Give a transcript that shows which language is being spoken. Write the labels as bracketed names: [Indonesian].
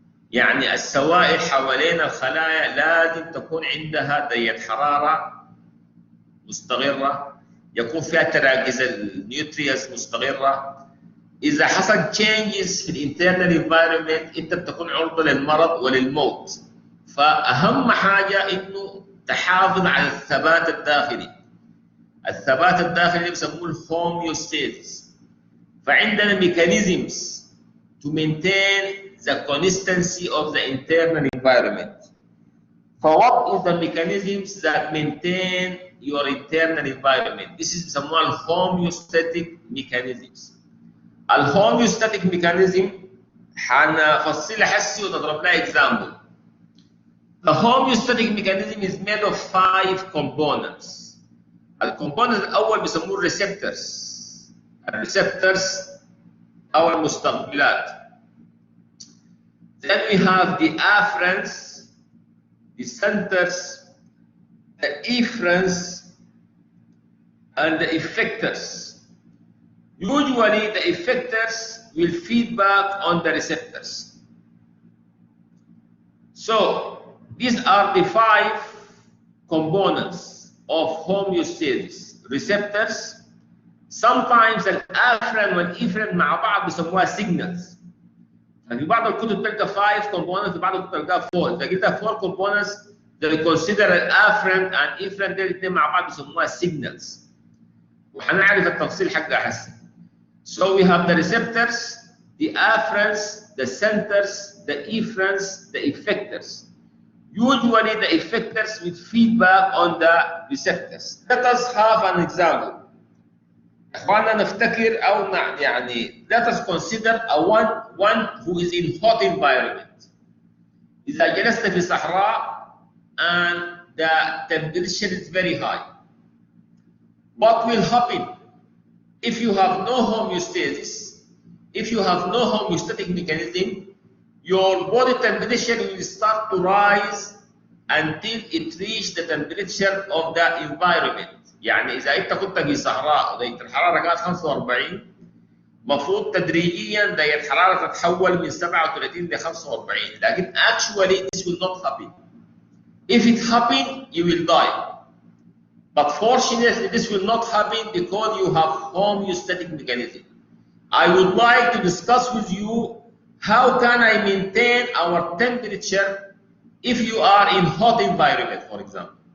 [Arabic] يعني السوائل حوالين الخلايا لازم تكون عندها درجة حرارة مستقرة، يكون فيها تراكيز النيوترينز مستقرة. إذا حصل changes في الانترنال انفايرمنت أنت بتكون عرضة للمرض وللموت. فأهم حاجة إنه تحافظ على الثبات الداخلي. الثبات الداخلي اللي بيسموه الهوميوستاسيس. فعندنا [English] mechanisms to maintain the consistency of the internal environment. فwhat is the mechanisms that maintain your internal environment? This is [Arabic] بيسموها [English] homeostatic mechanisms. [Arabic] الهوميوستاتيك ميكانيزم حنفصلها حسي ونضرب لها example. [English] The homeostatic mechanism is made of 5 components. [Arabic] الكومبوننت الاول بيسموه الريسبتورز. الريسبتورز او المستقبلات. [English] Then we have the afferents, the centers, the efferents, and the effectors. Usually the effectors will feed back on the receptors. So these are the 5 components of homeostasis. Receptors, sometimes [Arabic] الافرين والافرين مع بعض بيسموها signals. في بعض الكتب تلقى 5 components، في بعض الكتب تلقى 4. اذا قلت 4 components [English] they consider [Arabic] الافرين and efferent دول الاثنين مع بعض بيسموها signals. وحنعرف التفصيل حقها هسه. [English] So we have the receptors, the afferents, the centers, the efferents, the effectors. Usually the effectors will feed back on the receptors. Let us have an example. [Arabic] اخوانا نفتكر او يعني [English] let us consider one who is in hot environment. [Arabic] اذا جلست في صحراء [English] and the temperature is very high. What will happen if you have no homeostasis? If you have no homeostatic mechanism, your body temperature will start to rise until it reaches the temperature of the environment. [Arabic] يعني إذا أنت كنت في صحراء ودرجة الحرارة كانت 45، مفروض تدريجيا درجة الحرارة تتحول من 37 ل 45. لكن [English] actually this will not happen. If it happen, you will die. But fortunately this will not happen because you have homeostatic mechanism. I would like to discuss with you how can I maintain our temperature if you are in hot environment, for example.